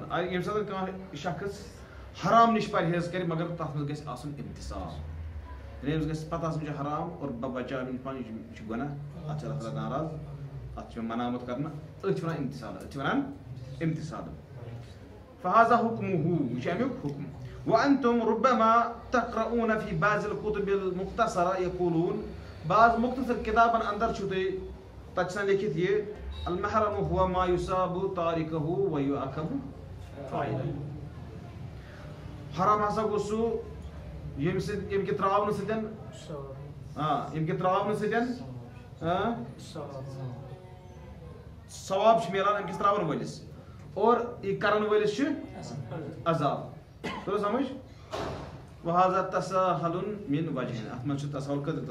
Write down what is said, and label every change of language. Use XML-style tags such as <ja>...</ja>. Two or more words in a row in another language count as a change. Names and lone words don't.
<ks>ییٚمہِ ساتہٕ کانٛہہ شخص حرام نِش پرہیز کرِ مگر تتھ منٛز گژھِ آسُن امتثال یعنی أمِس گژھِ پتہ آسُن یہِ چھُ حرام اور بہٕ بچاو أمِس پانہٕ یہِ چھُ گۄناہ اتھ چھُ اللہ تعالیٰ ناراض اتھ چھُ منامت کرنہٕ أتھۍ چھِ ونان امتثال أتھۍ چھِ ونان امتثال</ks> <ar>فہذا حکمہ</ar> <ks>یہِ چھُ امیُک حُکم</ks> <ar>وانتم ربما تقرؤون فی بعض الکتب المختصرہ یقولون</ar> <ks>بعض مختصر کتابن اندر چھُو تُہۍ تتہِ چھِ آسان لیکھِتھ یہِ</ks> <ar>المحرم هو ما یصاب تارکہ ویعاقب فاعلہ</ar> <ks>حرام ہسا گوٚو سُہ ییٚمہِ کہِ تراونہٕ سۭتۍ ثواب چھُ میلان أمۍ کِس تراون وٲلِس اور یہِ کرن وٲلِس چھُ عذاب توٚر سمجھ</ks> <ar>وہذا تساہل من وجہین</ar> <ks>اتھ منٛز چھُ تساہل کٔژو</ks>